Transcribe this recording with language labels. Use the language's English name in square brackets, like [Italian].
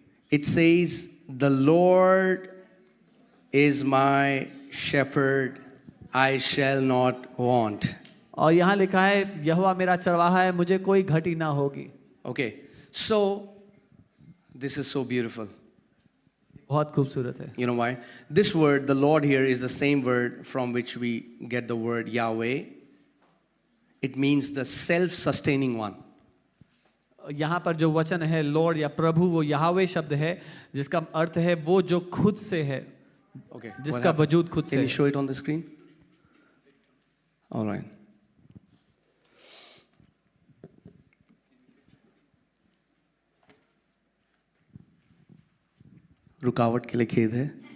[English] It says, the Lord is my shepherd, I shall not want. [Hindi] और यहाँ लिखा है यहोवा मेरा चरवाहा है, मुझे कोई घटी ना होगी. [English] Okay, so this is so beautiful. [Hindi] बहुत खूबसूरत है. [English] You know why? This word, the Lord here, is the same word from which we get the word Yahweh. It means the self-sustaining one. [Hindi] यहाँ पर जो वचन है लॉर्ड या प्रभु, वो यहोवे शब्द है जिसका अर्थ है वो जो खुद से है. [English] Okay. [Hindi] जिसका वजूद खुद से. [English] Can you show it on the screen? All right. [Hindi] रुकावट के लिए खेद है.